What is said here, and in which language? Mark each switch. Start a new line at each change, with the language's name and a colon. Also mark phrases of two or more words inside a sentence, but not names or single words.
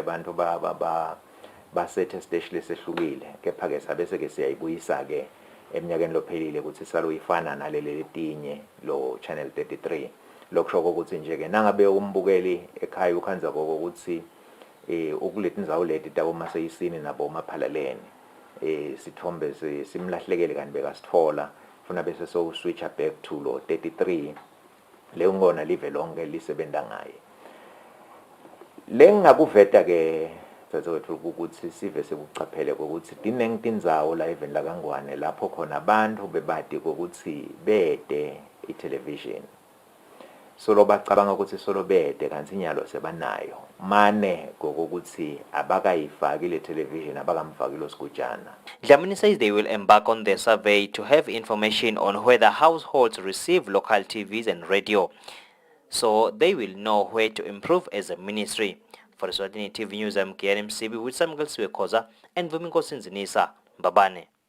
Swati: abantu basethe esiteshi lesehlukile kepha-ke sabese-ke siyayibuyisa-ke eminyakeni lophelile ukuthi saloyifana naleli letinye lo channel 33 lokusho ukuthi nje-ke nangabe umbukeli ekhaya ukhanza kokuthi ukuleti ndzawo leti tabomaseyisini nabomaphalaleni sithombe simlahlekele kanti bekasitfola funa bese switcha
English: back to
Swati: lo 33 le ngona live lonke lisebenta ngaye lengakuveta-ke dzadzewethu ukuthi sive sekucaphele kokuthi tinengi tindzawo la even la Kangwane lapho khona abantu bebati kokuthi bede i-television solo bacabanga ukuthi solo bede kanti nyalo sebanayo mane kokuthi abakayifaki le television abakamfaki lo sigujana.
English: Dlamini says they will embark on the survey to have information on whether households receive local TVs and radio, so they will know where to improve as a ministry. For Eswatini TV News, I'm Kian MCB with Samuel Swekoza and Vuminko Sinzinisa. Babane.